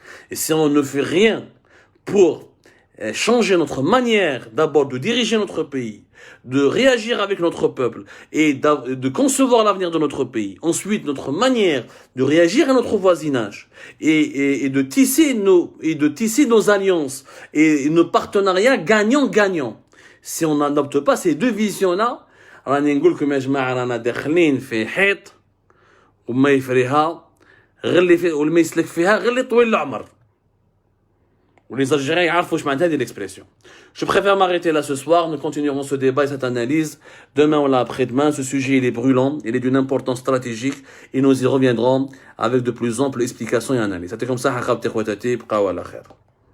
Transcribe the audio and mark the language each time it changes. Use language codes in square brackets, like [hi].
[fr] Et si on ne fait rien pour changer notre manière d'abord de diriger notre pays, de réagir avec notre peuple et de concevoir l'avenir de notre pays, ensuite notre manière de réagir à notre voisinage et de tisser nos alliances et nos partenariats gagnant-gagnant. Si on n'adopte pas ces deux visions-là, [ar] راني نقول لكم يا جماعه رانا داخلين في حيط وما يفريها غير اللي والما يسلك فيها غير اللي طويل العمر. [fr] Les Algériens [ar] يعرفوا واش معناتها هذه l'expression. [fr] Je préfère m'arrêter là ce soir. Nous continuerons ce débat et cette analyse demain ou là après-demain. Ce sujet il est brûlant, il est d'une importance stratégique et nous y reviendrons avec de plus amples explications et analyses. C'était comme ça. [ar] حقبت اخواتاتي بقاو على خير.